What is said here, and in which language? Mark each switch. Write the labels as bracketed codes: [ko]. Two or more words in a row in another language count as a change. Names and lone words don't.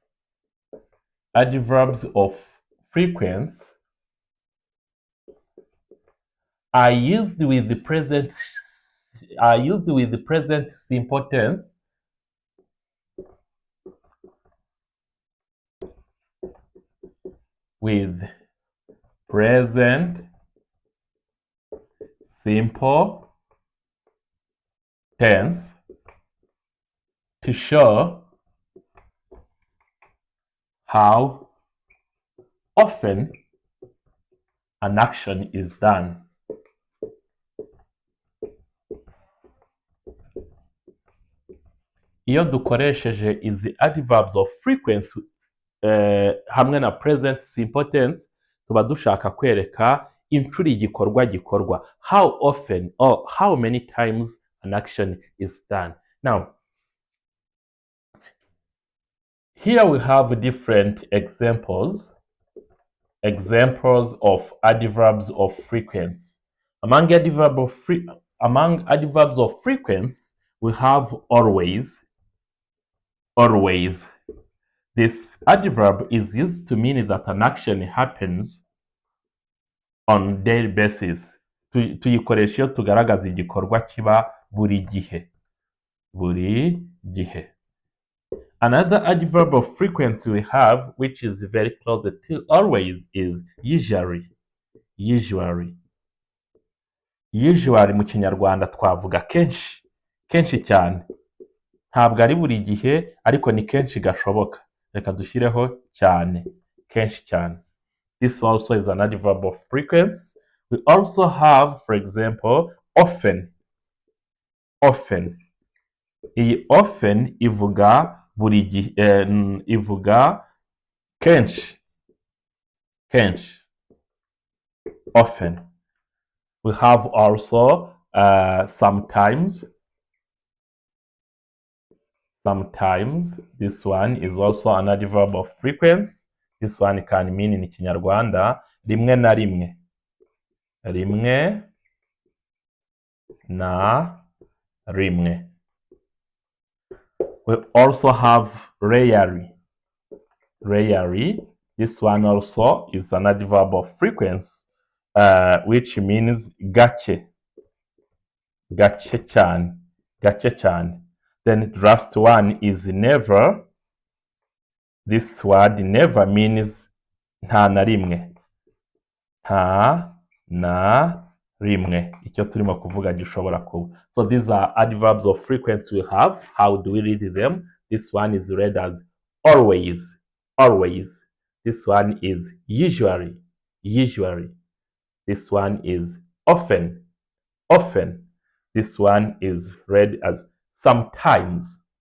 [en] are used with the present simple tense with present simple tense to show how often an action is done. [rw] Iyo dukoresheje izi [en] adverbs of frequency [rw] hamwe na [en] present simple tense [rw] tuba dushaka kwereka inshuro igikorwa gikorwa, [en] how often or how many times an action is done. Now here we have different examples of adverbs of frequency. Among adverbs of frequency we have always. This adverb is used to mean that an action happens on daily basis. [rw] Tuyikoresha iyo tugaragaza igikorwa kiba buri gihe. [en] Another adverb of frequency we have, which is very close to always, is usually. [rw] Usually mu kinyarwanda twavuga kenshi cyane. Ntabwo ari buri gihe ariko ni kenshi gashoboka. Reka dushyireho cyane, kenshi cyane. [en] This also is an adverb of frequency. We also have, for example, often. [rw] Iyi often ivuga buri gihe, ivuga kenshi. [en] Often. We have also sometimes. This one is also an adverb of frequency. This one can mean in Kinyarwanda [rw] rimwe na rimwe. [en] We also have rarely. This one also is an adverb of frequency, which means [rw] gake cyane. [en] Then the last one is never. This word never means [rw] nta na rimwe. Icyo turimo kuvuga gishobora kuba. [en] So these are adverbs of frequency we have. How do we read them? This one is read as always. This one is usually. This one is often. This one is read as sometimes.